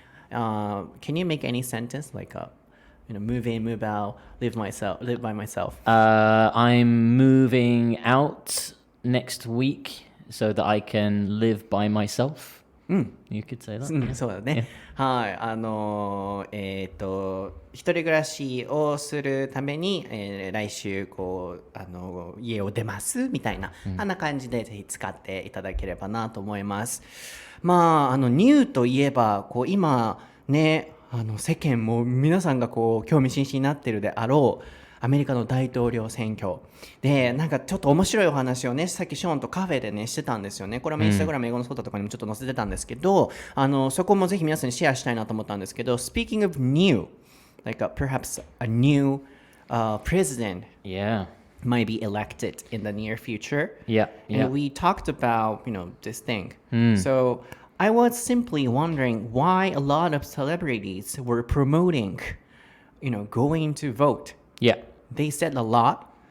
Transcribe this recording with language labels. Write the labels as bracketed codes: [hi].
[en] Can you make any sentence like move in, move out, live by myself? I'm moving out next week so that I can live by myself. You could say that. [ja] そうだね。はい。一人暮らしをするために、来週家を出ますみたいな、あんな感じでぜひ使っていただければなと思います。ニューといえば今ね世間も皆さんが興味津々になっているであろうアメリカの大統領選挙で、なんかちょっと面白いお話をね、さっきショーンとカフェでねしてたんですよね。これはインスタグラム英語のソータとかにもちょっと載せてたんですけど、そこもぜひ皆さんにシェアしたいなと思ったんですけど、 [en] Speaking of new, like perhaps a new president Yeah. might be elected in the near future. Yeah. Yeah. And we talked about, this thing. So I was simply wondering why a lot of celebrities were promoting, going to vote. Yeah. They said a lot.